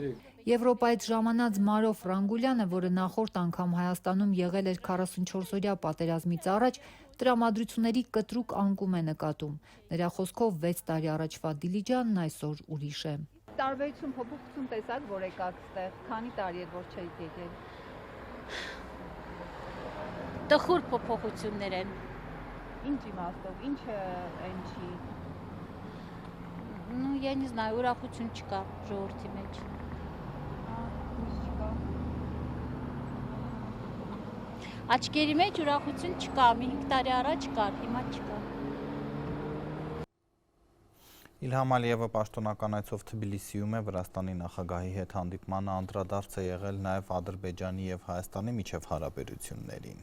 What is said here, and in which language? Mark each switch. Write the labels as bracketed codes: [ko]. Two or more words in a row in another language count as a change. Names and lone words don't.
[hy] Եվրոպայից ժամանած Մարո Ֆրանգուլյանը, որը նախորդ անգամ Հայաստանում եղել էր 44-օրյա պատերազմից առաջ, տրամադրությունների կտրուկ անկում է նկատում։ Նրա խոսքով 6 տարի առաջվա Դիլիջանն այսօր ուրիշ է։ Տարբերություն փոփոխություն տեսակ, որ եկաք ստեղ, քանի տարի էր որ չեք եկել։ Տխուր փոփոխություններ են։ Ինչ իմաստով, ինչը այն չի։ [ru] Ну, я не знаю, [hy] ուրախություն չկա ժողովրդի մեջ։ Աչքերի մեջ ուրախություն չկա, մի 5 տարի առաջ կար, հիմա չկա։ Իլհամ Ալիևը պաշտոնական այցով Թբիլիսիում է, Վրաստանի նախագահի հետ հանդիպմանը անդրադարձ է եղել նաև Ադրբեջանի եւ Հայաստանի միջև հարաբերություններին։